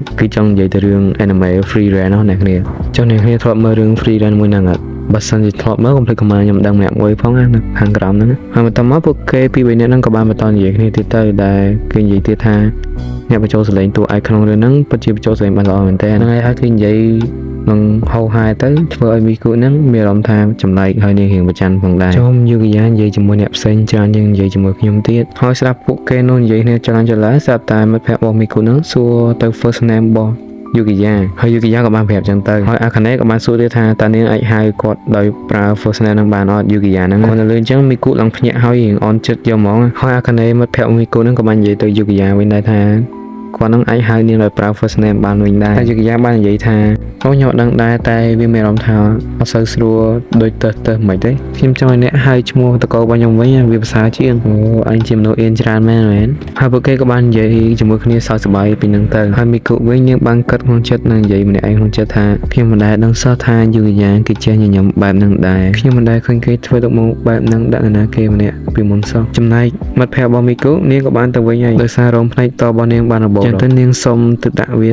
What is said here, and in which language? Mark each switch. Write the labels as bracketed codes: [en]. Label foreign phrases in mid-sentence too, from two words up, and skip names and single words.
[km] គឺចង់និយាយទៅរឿង anime Free Ren នោះអ្នកគ្នាចុះអ្នកគ្នាធ្លាប់មើលរឿង Free Ren មួយហ្នឹងអត់បើសិនជាធ្លាប់មើលកុំភ្លេចខមមិនខ្ញុំដឹងម្នាក់មួយផងណានៅខាងក្រោមហ្នឹងហើយបន្តមកពួកគេពីរនាក់ហ្នឹងក៏បានបន្តនិយាយគ្នាទៀតទៅដែលគេនិយាយទៀតថាអ្នកបញ្ចូលសលេងតួឯកក្នុងរឿងហ្នឹងពិតជាបញ្ចូលសលេងបានល្អមែនតើហ្នឹងហើយគេនិយាយនឹងហៅហាយទៅធ្វើឲ្យមីគូហ្នឹងមានអារម្មណ៍ថាចម្លែកហើយនាងរៀងប្រច័ណ្ឌផងដែរចូលយូគីយ៉ានិយាយជាមួយអ្នកផ្សេងច្រើនជាងនិយាយជាមួយខ្ញុំទៀតហើយស្ដាប់ពួកគេនោះនិយាយគ្នាច្រើនច្រឡែស្រាប់តែ មិត្តភក្តិរបស់មីគូហ្នឹងសួរទៅ [en] first name [km] របស់យូគីយ៉ាហើយយូគីយ៉ាក៏បានប្រាប់ចឹងទៅហើយអាខាណេក៏បានសួរទៀតថាតើនាងអាចហៅគាត់ដោយប្រើ [en] first name [km] នឹងបានអត់យូគីយ៉ាហ្នឹងគាត់នៅលើអញ្ចឹងមីគូឡើងភ្ញាក់ហើយរៀងអន់ចិត្តយកហ្មងហើយអាខាណេមិត្តភក្តិមីគូហ្នឹងក៏បាននិយាយទៅយូគីយ៉ាវិញដែរថាគាត់នឹងអាចហៅនាងដោយប្រើ [en] first name [km] បានវិញដែរតែយូគីយ៉ាបាននិយាយថាអូខ្ញុំអត់ដឹងដែរតែវាមានអារម្មណ៍ថាអត់សូវស្រួលដូចទៅមិនទេខ្ញុំចង់ឲ្យអ្នកហៅឈ្មោះតកោរបស់ខ្ញុំវិញវាភាសាជាងអូអញជាមនុស្សអៀនច្រើនមែន ហើយពួកគេក៏បាននិយាយជាមួយគ្នាសើចសប្បាយពីនឹងទៅហើយមីគូវិញនាងបានគិតក្នុងចិត្តនិងនិយាយម្នាក់ឯងក្នុងចិត្តថាខ្ញុំមិនដែលដឹងសោះថាយូគីយ៉ាគេចេះញញឹមបែបហ្នឹងដែរខ្ញុំមិនដែលឃើញគេធ្វើទៅមកបែបហ្នឹងដាក់ណាគេម្នាក់ពីមុនសោះចំណែកមិត្តភក្តិរបស់មីគូនាងក៏បានទៅវិញហើយដោយសាររោមផ្នែកតរបស់នាងបានរបបចឹងទៅនាងសុំទៅដាក់វា